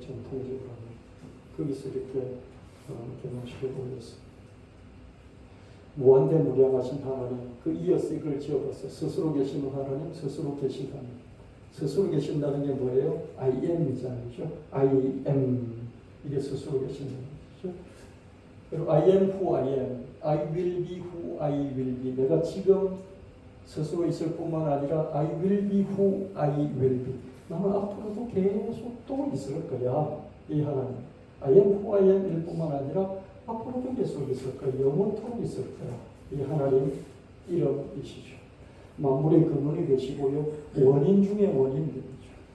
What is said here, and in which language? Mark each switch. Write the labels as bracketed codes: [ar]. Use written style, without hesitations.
[ko] 전통적으로 하는 거기서 이렇게 결혼식을 올렸어요. 무한대 무량하신 하나님, 그 이어서 이걸 지어봤어요. 스스로 계신 하나님, 스스로 계신 하나님. 스스로 계신다는 게 뭐예요? [en] I am [ko] 이잖아요. 그렇죠? [en] I am. [ko] 이게 스스로 계신다는 거죠. 그리고 [en] I am who I am. I will be who I will be. [ko] 내가 지금 스스로 있을 뿐만 아니라 [en] I will be who I will be. [ko] 나는 앞으로도 계속 또 있을 거야. 이 하나님. [en] I am who I am [ko] 일 뿐만 아니라 앞으로도 계속 있을 거야. 영원토록 있을 거야. 이 하나님 이름이시죠. 만물의 근원이 되시고요. 원인 중에 원인들이죠.